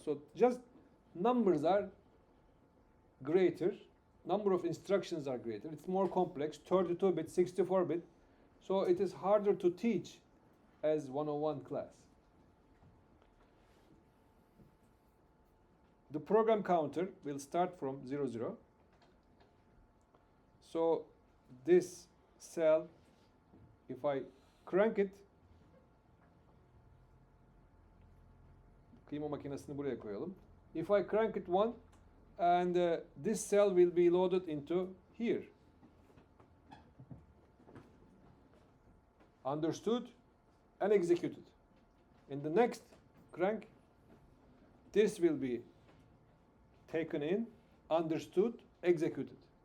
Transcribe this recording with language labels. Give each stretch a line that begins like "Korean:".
English: So just numbers are greater, number of instructions are greater. It's more complex, 32-bit, 64-bit. So it is harder to teach as 101 class. The program counter will start from 0, 0. So this cell, if I crank it,
Turkish: kıyma makinesini buraya koyalım.
English: If I crank it 1, and this cell will be loaded into here. Understood and executed. In the next crank, this will be taken in, understood, executed.